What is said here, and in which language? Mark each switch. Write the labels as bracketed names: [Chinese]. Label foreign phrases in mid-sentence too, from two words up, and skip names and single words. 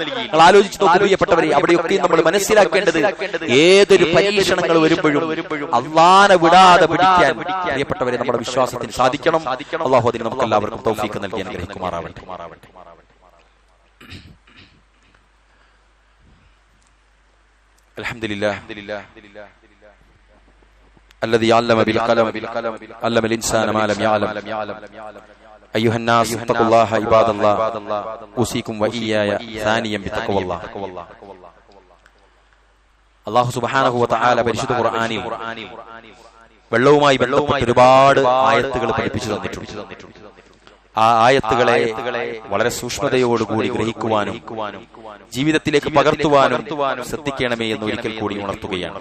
[Malayalam] നിങ്ങൾ ആലോചിച്ച് നോക്കൂ പ്രിയപ്പെട്ടവരെ, അവിടെയൊക്കെയും നമ്മൾ മനസ്സിലാക്കേണ്ടത് ഏതൊരു പരീക്ഷണങ്ങൾ വരുമ്പോഴും അല്ലാഹനെ വിടാതെ പിടിക്കാൻ പ്രിയപ്പെട്ടവരെ നമ്മുടെ വിശ്വാസത്തിന് സാധിക്കണം. അല്ലാഹു അതിന് നമുക്ക് എല്ലാവർക്കും തൗഫീഖ് നൽകി അനുഗ്രഹിക്കുമാറാവട്ടെ. [Arabic] الحمد لله الذي علم بالقلم علم الإنسان ما لم يعلم أيها الناس اتقوا الله عباد الله أوصيكم وإياي ثانيا بتقوى الله. [Malayalam] അല്ലാഹു [Arabic] سبحانه وتعالى [Malayalam] പരിശുദ്ധ ഖുർആനിൽ വെള്ളവുമായി ബന്ധപ്പെട്ട ഒരുപാട് ആയത്തുകൾ പഠിപ്പിച്ചു തന്നിട്ടുണ്ട്. ആ ആയത്തുകളെ വളരെ സൂക്ഷ്മതയോടുകൂടി ഗ്രഹിക്കുവാനും ജീവിതത്തിലേക്ക് പകർത്തുവാനും ശ്രദ്ധിക്കണമേ എന്ന് ഒരിക്കൽ കൂടി ഉണർത്തുകയാണ്.